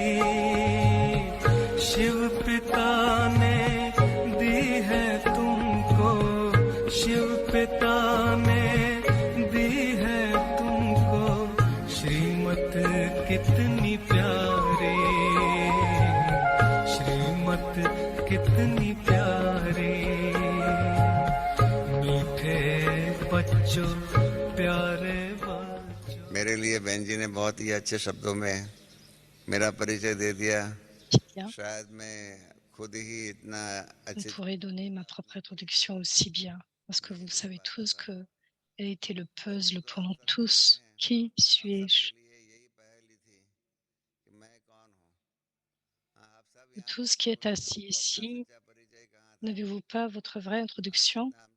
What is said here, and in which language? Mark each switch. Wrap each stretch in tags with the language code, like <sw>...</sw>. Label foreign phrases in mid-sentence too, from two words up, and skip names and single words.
<hi>शिव पिता ने दी है तुमको, शिव पिता ने दी है तुमको श्रीमत कितनी प्यारी, श्रीमत कितनी प्यारी। मीठे बच्चों प्यारे बच्चों। मेरे लिए बहन जी ने बहुत ही अच्छे शब्दों में मेरा परिचय दे दिया।</hi> <fr>Bien.</fr> <hi>शायद मैं खुद ही इतना</hi> <fr>On</fr> <hi>अच्छे</hi> <fr>pourrait donner ma propre introduction aussi bien, parce que vous savez tous que quel a été le puzzle pour nous tous. Qui suis-je? Tous qui êtes assis ici, n'avez-vous pas votre vraie introduction?</fr>